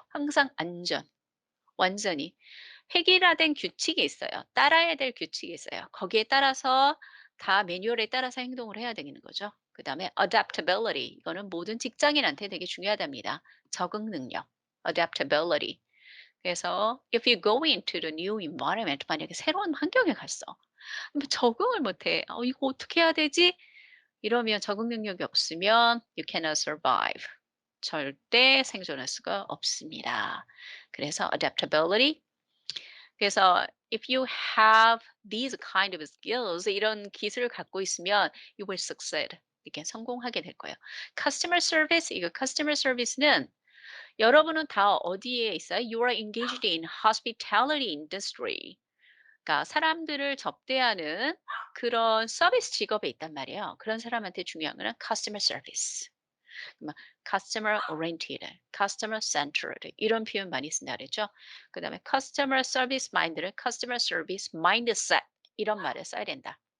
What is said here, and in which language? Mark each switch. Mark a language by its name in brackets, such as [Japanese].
[Korean] 항상 안전, 완전히. 획일화된 규칙이 있어요. 따라야 될 규칙이 있어요. 거기에 따라서 다 매뉴얼에 따라서 행동을 해야 되는 거죠. 그다음에 adaptability 이거는 모든 직장인한테 되게 중요하답니다. 적응 능력, adaptability. [English] 그래서 if you go into the new environment [Korean] 만약에 새로운 환경에 갔어. 뭐 적응을 못 해. 이거 어떻게 해야 되지?' 이러면 적응 능력이 없으면 [English] you cannot survive. [Korean] 절대 생존할 수가 없습니다. 그래서 [English] adaptability 그래서 if you have these kind of skills [Korean] 이런 기술을 갖고 있으면 [English] you will succeed. [Korean] 이렇게 성공하게 될 거예요. customer service 이거 customer service는 여러분은 다 어디에 있어요? [English] You are engaged in hospitality industry. [Korean] 그러니까 사람들을 접대하는 그런 서비스 직업에 있단 말이에요. 그런 사람한테 중요한 거는 customer service. 막 customer oriented, customer centered 이런 표현 많이 쓴다 그랬죠. 그다음에 customer service mind를 customer service mindset 이런 말을 써야 된다.